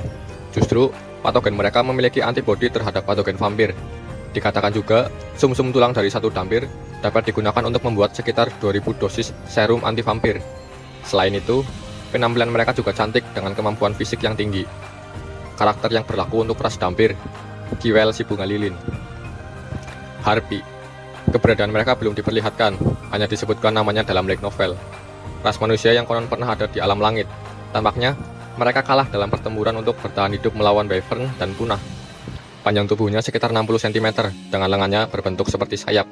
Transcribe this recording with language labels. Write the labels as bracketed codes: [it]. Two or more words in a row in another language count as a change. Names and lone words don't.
[id] Justru, patogen mereka memiliki antibodi terhadap patogen vampir. Dikatakan juga, sumsum tulang dari satu vampir dapat digunakan untuk membuat sekitar 2000 dosis serum anti-vampir. Selain itu, penampilan mereka juga cantik dengan kemampuan fisik yang tinggi. Karakter yang berlaku untuk ras vampir, Kiwel si bunga lilin. Harpy. Keberadaan mereka belum diperlihatkan, hanya disebutkan namanya dalam light novel. Ras manusia yang konon pernah ada di alam langit. Tampaknya, mereka kalah dalam pertempuran untuk bertahan hidup melawan wyvern dan punah. Panjang tubuhnya sekitar 60 cm, dengan lengannya berbentuk seperti sayap.